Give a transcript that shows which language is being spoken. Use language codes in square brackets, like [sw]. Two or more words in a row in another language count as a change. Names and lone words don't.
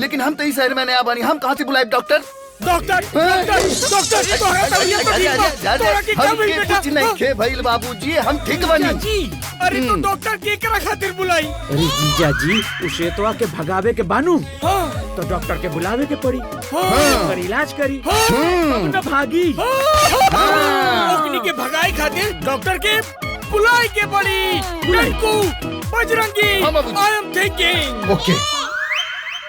[bho] लेकिन हम तो इस शहर में नया बनी, हम कहाँ से बुलाए डॉक्टर? कुछ नहीं खे भइल बाबूजी, हम ठीक बनी। अरे तो डॉक्टर के करा खातिर बुलाई? अरे जीजा जी, श्वेतवा के भगावे के बानू, तो डॉक्टर के बुलावे के पड़ी। पर इलाज करी, न भागी। ओकनी के भगाई खातिर डॉक्टर के बुलाई के पड़ी। बजरंगी, [en] I am thinking. ओके। बजरंगी, I am thinking। बजरंगी, बजरंगी, I am thinking। ओके। बजरंगी, I am thinking. बजरंगी, I am thinking. बजरंगी, I am thinking।